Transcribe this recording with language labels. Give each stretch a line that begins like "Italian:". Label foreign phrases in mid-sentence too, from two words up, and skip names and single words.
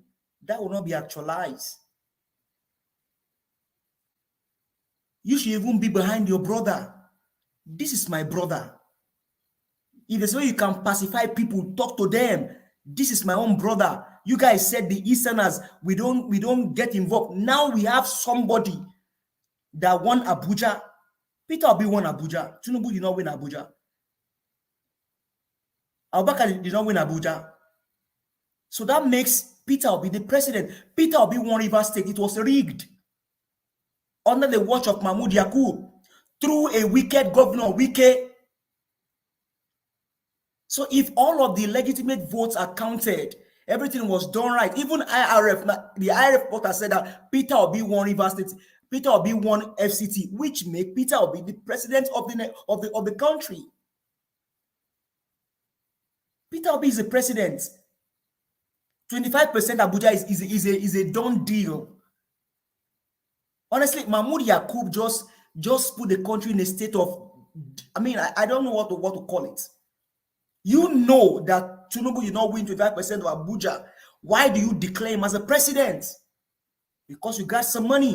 English: That will not be actualized. You should even be behind your brother. This is my brother. If there's a way you can pacify people, talk to them. This is my own brother. You guys said the Easterners, we don't get involved. Now we have somebody that won Abuja. Peter Obi won Abuja. Tinubu did not win Abuja. Abubakar did not win Abuja. So that makes Peter Obi the president. Peter Obi won Rivers State. It was rigged. Under the watch of Mahmoud Yakub. Through a wicked governor, Wike. So if all of the legitimate votes are counted, everything was done right. Even IRF, the IRF reporter said that Peter Obi won Rivers State. Peter Obi won FCT, which make Peter Obi the president of the country. Peter Obi is the president. 25% Abuja is a done deal. Honestly, Mahmoud Yakub just put the country in a state of, I don't know what to call it. You know that Tinubu did not win 25% of Abuja. Why do you declare him as a president? Because you got some money.